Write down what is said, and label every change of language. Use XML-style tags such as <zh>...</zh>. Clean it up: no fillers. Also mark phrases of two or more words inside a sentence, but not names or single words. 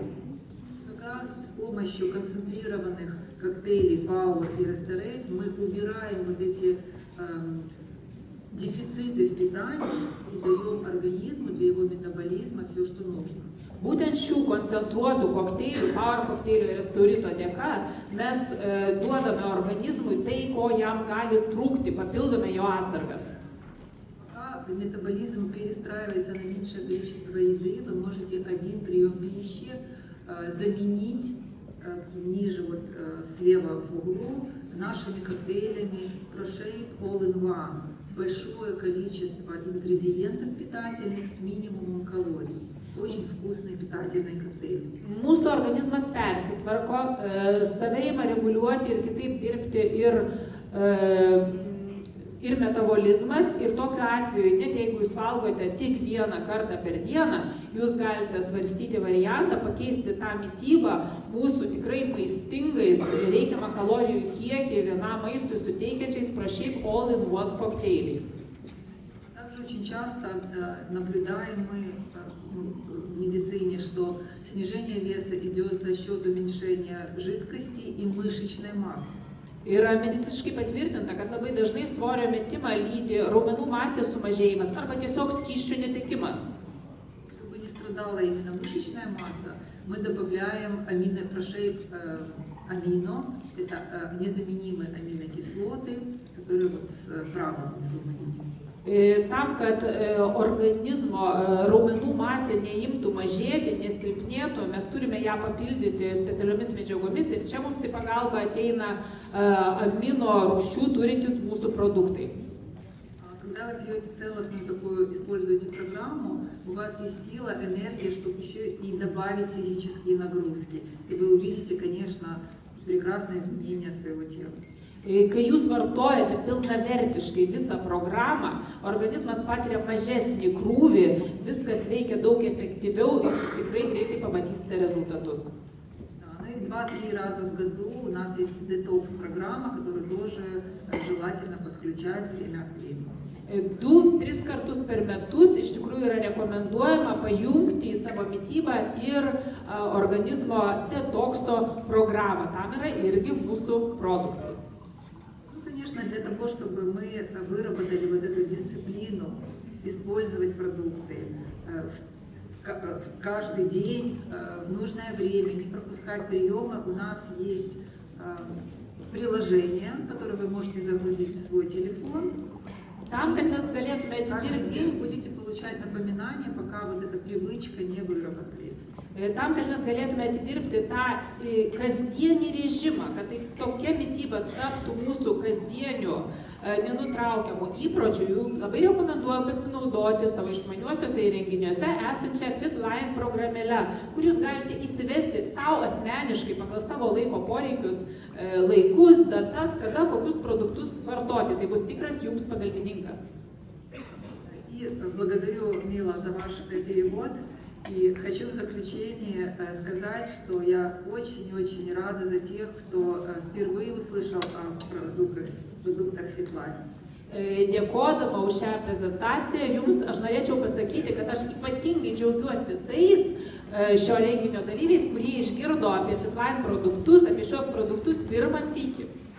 <ru>Как раз с помощью концентрированных коктейлей Power и Restorate мы убираем вот эти дефициты в питании и даем организму для его метаболизма все, что нужно.</ru> <lt>Būtent šių koncentruotų kokteilių, Power kokteilių ir Restorito dėka mes duodame organizmui tai, ko jam gali trūkti, papildome jo atsargas.</lt> <ru>Пока метаболизм перестраивается на меньшее количество еды, вы можете один прием пищи заменить ниже, вот слева в углу, нашими коктейлями ProShape All-in-One. Большое количество ингредиентов питательных с минимумом калорий. Очень вкусный питательный коктейль.</ru> <lt>Mūsų organizmas persitvarko, save ima reguliuoti ir kitaip dirbti ir metabolizmas. Ir tokiu atveju, net jeigu jūs valgote tik vieną kartą per dieną, jūs galite svarstyti variantą, pakeisti tą mitybą mūsų tikrai maistingais reikiamą kalorijų kiekį vienam maistui suteikiančiais ProShape All-in-One kokteiliais.</lt> <ru>Также очень часто наблюдаем мы в медицине, что снижение веса идет за счет уменьшения жидкости и мышечной массы.</ru> <lt>Yra mediciniškai patvirtinta, kad labai dažnai svorio metimą lydi raumenų masės sumažėjimas arba tiesiog skysčių netekimas.</lt> <ru>Чтобы не страдала именно мышечная масса, мы добавляем ProShape амино, это незаменимые аминокислоты, которые вот справа внизу мы видим.</ru> <lt>Tam, kad organizmo raumenų masė neimtų mažėti, nesilpnėtų, mes turime ją papildyti specialiomis medžiagomis ir čia mums į pagalbą ateina amino rūgščių turintys mūsų produktai.</lt> <ru>Когда вы пьете целостную такую, используете программу, у вас есть сила, энергия, чтобы еще и добавить физические нагрузки. И вы увидите, конечно, прекрасное изменение своего тела.</ru> <lt>Kai jūs vartojate pilnavertiškai visą programą, organizmas patiria mažesnį krūvį, viskas veikia daug efektyviau ir jūs tikrai greitai pamatysite rezultatus.</lt> <ru>Ну и 2-3 раза в году у нас есть детокс-программа, которую тоже желательно подключать время от времени.</ru> <lt>2-3 kartus per metus iš tikrųjų yra rekomenduojama pajungti į savo mitybą ir organizmo detokso programą. Tam yra irgi mūsų produktai.</lt> <ru>Конечно, для того, чтобы мы выработали вот эту дисциплину, использовать продукты каждый день в нужное время, не пропускать приемы, у нас есть приложение, которое вы можете загрузить в свой телефон.</ru> <lt>Tam, kad mes galėtume atidirbti,</lt> <ru>будете получать напоминания, пока вот эта привычка не выработается.</ru> <lt>Tam, kad mes galėtume atidirbti tą kasdienį režimą, kad tai tokia mityba taptų mūsų kasdieniu, nenutraukiamų įpročių, labai rekomenduoju pasinaudoti savo išmaniuosiuose įrenginiuose esančią FitLine programėlę, kur jūs galite įsivesti savo asmeniškai pagal savo laiko poreikius, laikus, datas, kada kokius produktus vartoti. Tai bus tikras jums pagalbininkas.</lt> <ru>И благодарю, Мила, за ваш перевод. И хочу в заключение сказать, что я очень-очень рада за тех, кто впервые услышал о продуктах FitLine.</ru> <lt>Dėkodama už šią prezentaciją, jums aš norėčiau pasakyti, kad aš ypatingai džiaugiuosi tais šio renginio dalyviais, kurie išgirdo apie FitLine produktus, apie šios produktus pirmą sykį.</lt>